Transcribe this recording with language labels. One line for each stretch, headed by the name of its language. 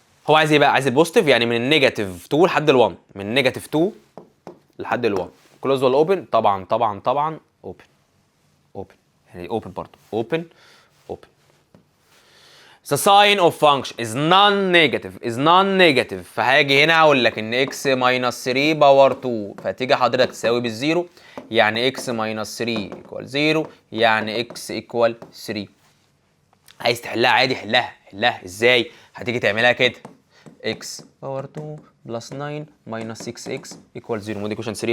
Arabic: هو عايز ايه بقى؟ عايز البوزيتيف، يعني من النيجاتيف 2 لحد ال1، من نيجاتيف 2 لحد ال1. كلوز ولا اوبن؟ طبعا طبعا طبعا اوبن. اوبن يعني اوبن برضه، اوبن اوبن.
English: The sign of function is non-negative is non-negative.
Arabic: فهاجي هنا اقول لك ان x minus 3 باور 2، فتيجي حضرتك تساوي بالزيرو، يعني
English: x minus 3 equal 0،
Arabic: يعني
English: x equal 3.
Arabic: عايز تحلها عادي، حلها حلها ازاي؟ هتيجي تعملها كده، x باور 2 بلس 9
English: minus 6x equal 0.
Arabic: مودي كوشن 3.